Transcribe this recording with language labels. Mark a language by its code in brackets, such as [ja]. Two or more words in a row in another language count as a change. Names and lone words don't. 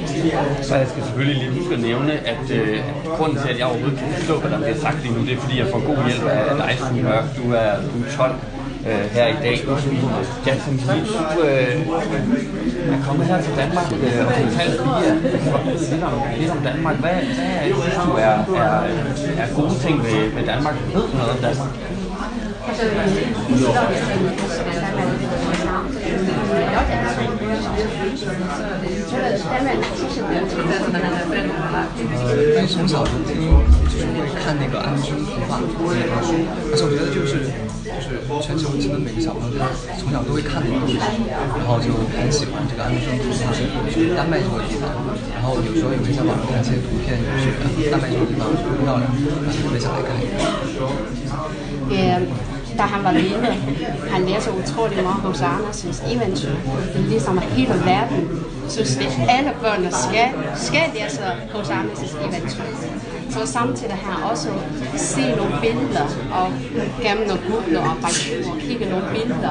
[da] Så jeg skal selvfølgelig lige huske at nævne, at grunden til, at jeg overhovedet kan forstå, hvad der bliver sagt lige nu, det er fordi, jeg får god hjælp af dig, Sune Mørk. Du er 12 her i dag. Jackson Lee, du er kommet her til Danmark og fortalt lidt om Danmark. Hvad synes du er gode ting ved Danmark? Ved du noget om Danmark? [zh] 因为从小就是会看那个安徒生童话这本书，而且我觉得就是全球基本每个小朋友都从小都会看的一个故事，然后就很喜欢这个安徒生童话，就是丹麦这个地方，然后有时候也会在网上看一些图片，就是丹麦这个地方很漂亮，特别想来看一看。 [da] Da han var lille, han læser utrolig meget H.C. Andersens eventyr. Det er ligesom hele verden synes, at alle børn skal læse H.C. Andersens eventyr. Så samtidig har han også set nogle billeder og gennem nogle Google og Baidu og kigge nogle billeder.